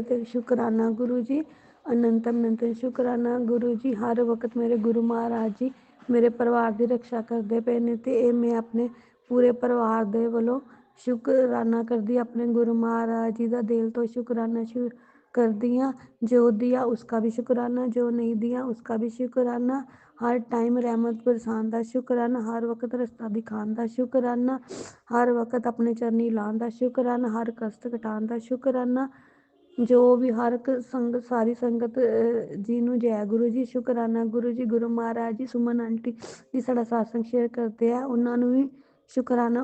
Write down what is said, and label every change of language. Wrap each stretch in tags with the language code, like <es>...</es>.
<pa>ਤੇ ਸ਼ੁਕਰਾਨਾ ਗੁਰੂ ਜੀ। ਅਨੰਤਮ ਅਨੰਤਮ ਸ਼ੁਕਰਾਨਾ ਗੁਰੂ ਜੀ। ਹਰ ਵਕਤ ਮੇਰੇ ਗੁਰੂ ਮਹਾਰਾਜ ਜੀ ਮੇਰੇ ਪਰਿਵਾਰ ਦੀ ਰੱਖਿਆ ਕਰਦੇ ਪਏ ਨੇ, ਤੇ ਇਹ ਮੈਂ ਆਪਣੇ ਪੂਰੇ ਪਰਿਵਾਰ ਦੇ ਵੱਲੋਂ ਸ਼ੁਕਰਾਨਾ ਕਰਦੀ, ਆਪਣੇ ਗੁਰੂ ਮਹਾਰਾਜ ਜੀ ਦਾ ਦਿਲ ਤੋਂ ਸ਼ੁਕਰਾਨਾ ਕਰਦੀ ਹਾਂ।</pa> <hi>ਜੋ ਦਿया उसका भी शुक्राना, जो नहीं दिया उसका भी शुक्राना।</hi> <pa>हर टाइम रहमत बरसान ਦਾ ਸ਼ੁਕਰਾਨਾ, ਹਰ ਵਕਤ ਰਸਤਾ ਦਿਖਾਉਣ ਦਾ ਸ਼ੁਕਰਾਨਾ, ਹਰ ਵਕਤ ਆਪਣੇ ਚਰਨੀ ਲਾਉਣ ਦਾ ਸ਼ੁਕਰਾਨਾ, ਹਰ ਕਸ਼ਟ ਘਟਾਉਣ ਦਾ ਸ਼ੁਕਰਾਨਾ। ਜੋ ਵੀ ਹਰ ਇੱਕ ਸਾਰੀ ਸੰਗਤ ਜੀ ਨੂੰ ਜੈ ਗੁਰੂ ਜੀ। ਸ਼ੁਕਰਾਨਾ ਗੁਰੂ ਜੀ। ਗੁਰੂ ਮਹਾਰਾਜ ਜੀ ਸੁਮਨ ਆਂਟੀ ਜੀ ਸਾਡਾ ਸਤਸੰਗ ਸ਼ੇਅਰ ਕਰਦੇ ਆ, ਉਹਨਾਂ ਨੂੰ ਵੀ ਸ਼ੁਕਰਾਨਾ।</pa>